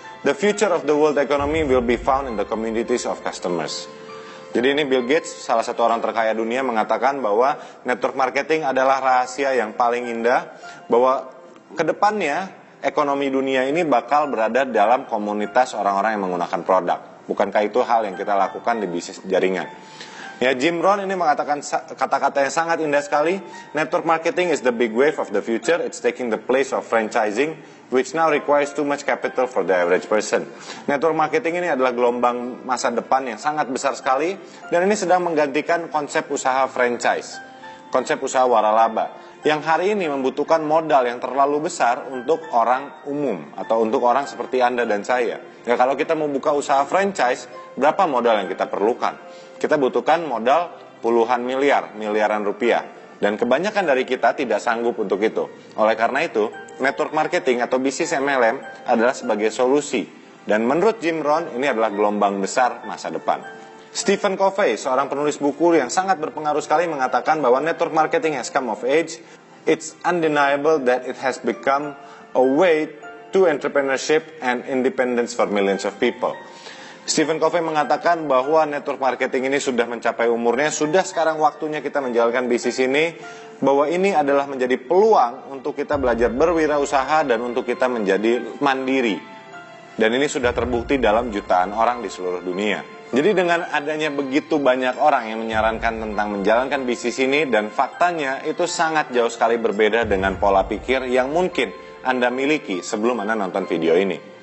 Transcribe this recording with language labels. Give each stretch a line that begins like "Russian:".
English: The future of the world economy will be found in the communities of customers.
Indonesian: Jadi ini Bill Gates, salah satu orang terkaya dunia, mengatakan bahwa network marketing adalah rahasia yang paling indah, bahwa kedepannya ekonomi dunia ini bakal berada dalam komunitas orang-orang yang menggunakan produk. Bukankah itu hal yang kita lakukan di bisnis jaringan? Ya, Jim Rohn ini mengatakan kata-kata yang sangat indah sekali.
English: Network marketing is the big wave of the future. It's taking the place of franchising, which now requires too much capital for the average person.
Indonesian: Network marketing ini adalah gelombang masa depan yang sangat besar sekali, dan ini sedang menggantikan konsep usaha franchise, konsep usaha waralaba, yang hari ini membutuhkan modal yang terlalu besar untuk orang umum atau untuk orang seperti Anda dan saya. Ya, kalau kita mau buka usaha franchise, berapa modal yang kita perlukan? Kita butuhkan modal puluhan miliaran rupiah. Dan kebanyakan dari kita tidak sanggup untuk itu. Oleh karena itu, network marketing atau bisnis MLM adalah sebagai solusi. Dan menurut Jim Rohn, ini adalah gelombang besar masa depan. Stephen Covey, seorang penulis buku yang sangat berpengaruh sekali, mengatakan bahwa
English: network marketing has come of age. It's undeniable that it has become a way to entrepreneurship and independence for millions of people.
Indonesian: Stephen Covey mengatakan bahwa network marketing ini sudah mencapai umurnya, sudah sekarang waktunya kita menjalankan bisnis ini, bahwa ini adalah menjadi peluang untuk kita belajar berwirausaha dan untuk kita menjadi mandiri. Dan ini sudah terbukti dalam jutaan orang di seluruh dunia. Jadi dengan adanya begitu banyak orang yang menyarankan tentang menjalankan bisnis ini, dan faktanya itu sangat jauh sekali berbeda dengan pola pikir yang mungkin Anda miliki sebelum Anda nonton video ini.